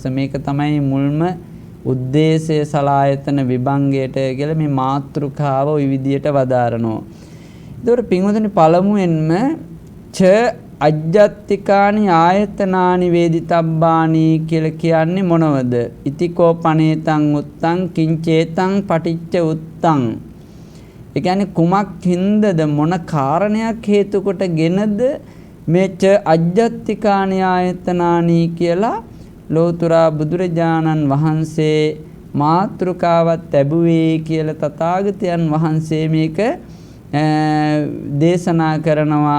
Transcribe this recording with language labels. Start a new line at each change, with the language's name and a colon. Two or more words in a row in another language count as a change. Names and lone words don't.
Sinhala: මේක තමයි මුල්ම උද්දේශය සලායතන විභංගයට කියලා මේ මාතෘකාව ওই විදියට වදාරනවා. ඒතකොට පින්වතුනි පළමුවෙන්ම
Pali: ච අජ්ජත්තිකානි ආයතනානි වේදිතබ්බානි
Sinhala: කියලා කියන්නේ මොනවද?
Pali: ඉතිකෝ පනේතං උත්තං කිංචේතං පටිච්ච උත්තං.
Sinhala: ඒ කියන්නේ කුමක් හින්දද මොන කාරණයක් හේතු කොටගෙනද මේ
Pali: ච අජ්ජත්තිකානි ආයතනානි
Sinhala: කියලා ලෝතුරා බුදුරජාණන් වහන්සේ මාතෘකාවත් ලැබුවේ කියලා තථාගතයන් වහන්සේ මේක දේශනා කරනවා.